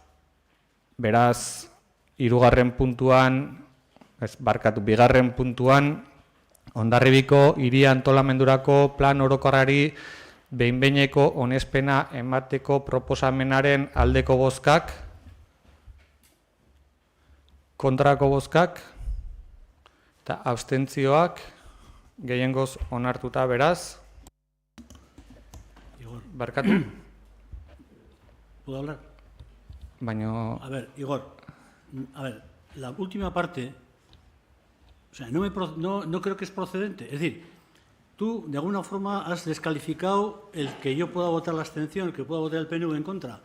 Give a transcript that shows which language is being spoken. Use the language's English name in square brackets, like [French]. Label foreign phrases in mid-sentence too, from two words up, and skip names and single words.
[Basque] Beraz, bigarren puntuan, Hondarribiko hiri antolamendurako plan orokorrari behin-behineko onespena emateko proposamenaren aldeko bozkak, kontrako bozkak eta abstentzioak gehiengoz onartuta. Beraz, barkatu? [Spanish] ¿Puedo hablar? [Basque] Baina... [Spanish] A ver, Igor, la última parte, o sea, no creo que es procedente. Es decir, tú de alguna forma has descalificado el que yo pueda votar la abstención, el que pueda votar el PNV en contra.